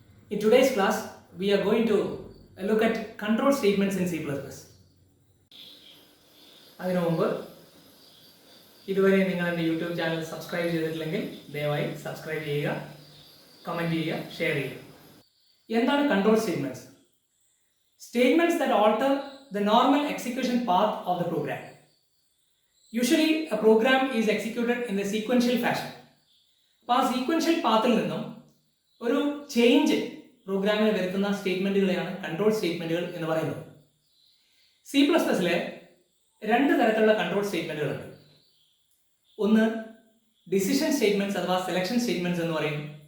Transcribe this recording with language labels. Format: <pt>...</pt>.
<en>In today's class, we are going to look at control statements in C++.</en> <ml>അതിനു മുമ്പ് ഇതുവരെ നിങ്ങൾ എൻ്റെ യൂട്യൂബ് ചാനൽ സബ്സ്ക്രൈബ് ചെയ്തിട്ടില്ലെങ്കിൽ ദയവായി സബ്സ്ക്രൈബ് ചെയ്യുക, കമൻറ്റ് ചെയ്യുക, ഷെയർ ചെയ്യുക. എന്താണ് control statements?</ml> <en>Statements that alter the normal execution path of the program. Usually a program is executed in the sequential fashion.</en> <ml>അപ്പോൾ ആ സീക്വൻഷ്യൽ പാത്തിൽ നിന്നും ഒരു ചേഞ്ച് പ്രോഗ്രാമിൽ വരുത്തുന്ന സ്റ്റേറ്റ്മെൻറ്റുകളെയാണ് കൺട്രോൾ സ്റ്റേറ്റ്മെൻറ്റുകൾ എന്ന് പറയുന്നത്. C++ലെ രണ്ട് തരത്തിലുള്ള കൺട്രോൾ സ്റ്റേറ്റ്മെൻറ്റുകളുണ്ട്. ഒന്ന് ഡിസിഷൻ സ്റ്റേറ്റ്മെൻറ്റ്സ് അഥവാ സെലക്ഷൻ സ്റ്റേറ്റ്മെൻറ്റ്സ് എന്ന് പറയും.</ml>